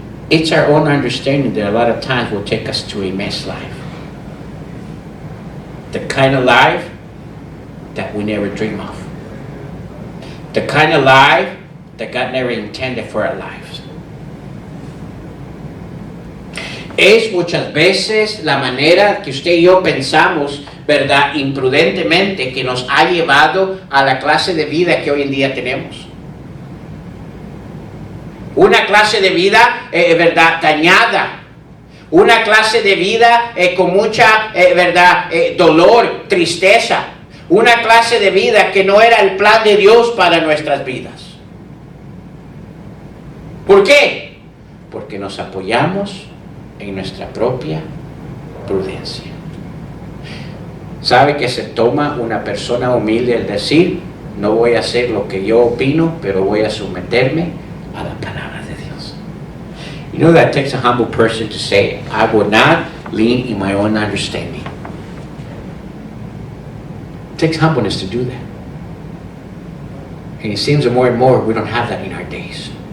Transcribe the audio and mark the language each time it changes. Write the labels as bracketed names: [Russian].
[English] It's our own understanding that a lot of times will take us to a mess life. The kind of life that we never dream of. The kind of life that God never intended for our lives. [Spanish] Es muchas veces la manera que usted y yo pensamos, ¿verdad?, imprudentemente, que nos ha llevado a la clase de vida que hoy en día tenemos. Una clase de vida, ¿verdad?, dañada. Una clase de vida con mucha, ¿verdad?, dolor, tristeza. Una clase de vida que no era el plan de Dios para nuestras vidas. ¿Por qué? Porque nos apoyamos en nuestra propia prudencia. ¿Sabe que se toma una persona humilde el decir, no voy a hacer lo que yo opino, pero voy a someterme a la palabra de Dios? [English] You know that takes a humble person to say, I will not lean in my own understanding. It takes humbleness to do that. And it seems that more and more we don't have that in our days.